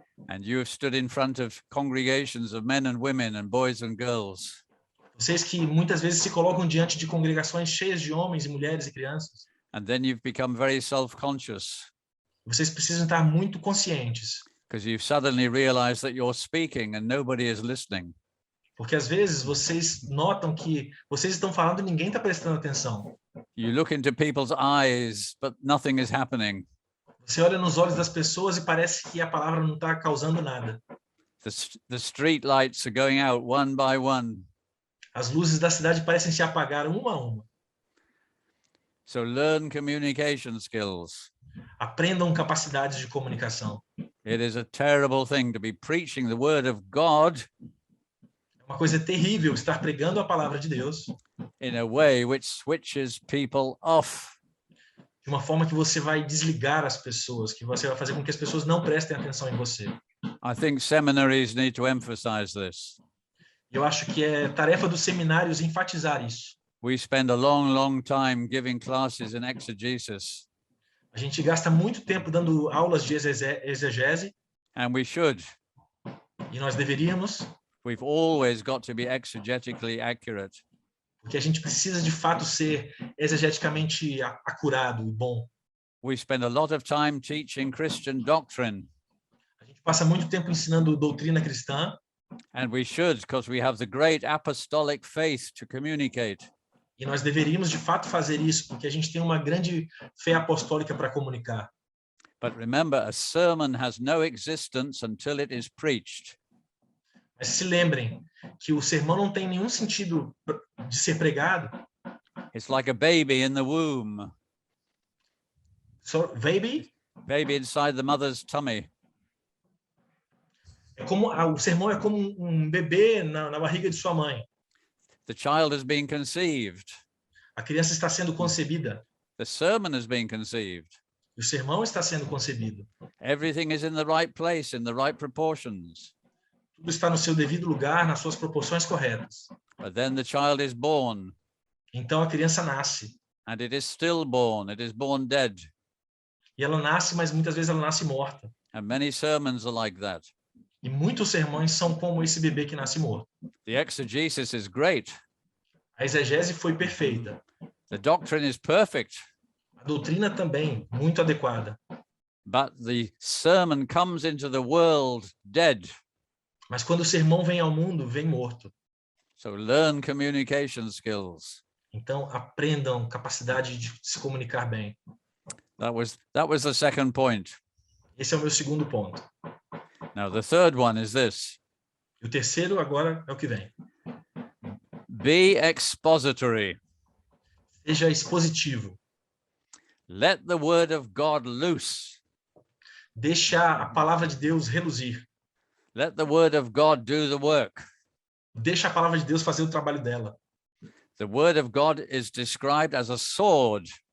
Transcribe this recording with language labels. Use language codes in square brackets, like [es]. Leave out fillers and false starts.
[en] and you have stood in front of congregations of men and women and boys and girls. [pt] vocês que muitas vezes se colocam diante de congregações cheias de homens e mulheres e crianças, [en] And then you've become very self-conscious [pt] vocês precisam estar muito conscientes, [en] because you've suddenly realized that you're speaking and nobody is listening. [pt] porque às vezes vocês notam que vocês estão falando e ninguém está prestando atenção. [en] You look into people's eyes, but nothing is happening. [pt] Você olha nos olhos das pessoas e parece que a palavra não está causando nada. [en] The street lights are going out one by one. [pt] As luzes da cidade parecem se apagar uma a uma. [en] So learn communication skills. [pt] Aprendam capacidades de comunicação. [en] It is a terrible thing to be preaching the word of God [pt] É uma coisa terrível estar pregando a palavra de Deus [en] in a way which switches people off. [pt] de uma forma que você vai desligar as pessoas, que você vai fazer com que as pessoas não prestem atenção em você. [en] I think seminaries need to emphasize this. [pt] Eu acho que é tarefa dos seminários enfatizar isso. [en] We spend a long, long time giving classes in exegesis, [pt] A gente gasta muito tempo dando aulas de exegese [en] and we should. [pt] e nós deveríamos, [en] We've always got to be exegetically accurate. [pt] porque a gente precisa de fato ser exegeticamente acurado e bom. [en] We spend a lot of time teaching Christian doctrine, [pt] A gente passa muito tempo ensinando doutrina cristã [en] and we should because we have the great apostolic faith to communicate. [pt] e nós deveríamos de fato fazer isso, porque a gente tem uma grande fé apostólica para comunicar. [en] But remember, a sermon has no existence until it is preached. [pt] Mas se lembrem que o sermão não tem nenhum sentido de ser pregado. [en] It's like a baby in the womb, So, baby inside the mother's tummy. [pt] é como o sermão é como um bebê na barriga de sua mãe. [en] The child is being conceived. [pt] A criança está sendo concebida. [en] The sermon is being conceived. [pt] E o sermão está sendo concebido. [en] Everything is in the right place, in the right proportions. [pt] Tudo está no seu devido lugar, nas suas proporções corretas. [en] But then the child is born, [pt] Então a criança nasce. [en] and it is stillborn. It is born dead. [pt] E ela nasce, mas muitas vezes ela nasce morta. [en] And many sermons are like that. [pt] E muitos sermões são como esse bebê que nasce morto. [en] The exegesis is great. [pt] A exegese foi perfeita. [en] The doctrine is perfect. [pt] A doutrina também, muito adequada. [en] But the sermon comes into the world dead. [pt] Mas quando o sermão vem ao mundo, vem morto. [en] So learn communication skills. [pt] Então aprendam capacidade de se comunicar bem. [en] That was the second point. [pt] Esse é o meu segundo ponto. [en] Now the third one is this. [pt] E o terceiro agora é o que vem. [en] Be expository. [pt] Seja expositivo. [en] Let the word of God loose. [pt] Deixa a palavra de Deus reluzir. [en] Let the word of God do the work. [pt] Deixa a palavra de Deus fazer o trabalho dela. [en] The word of God is described as a sword.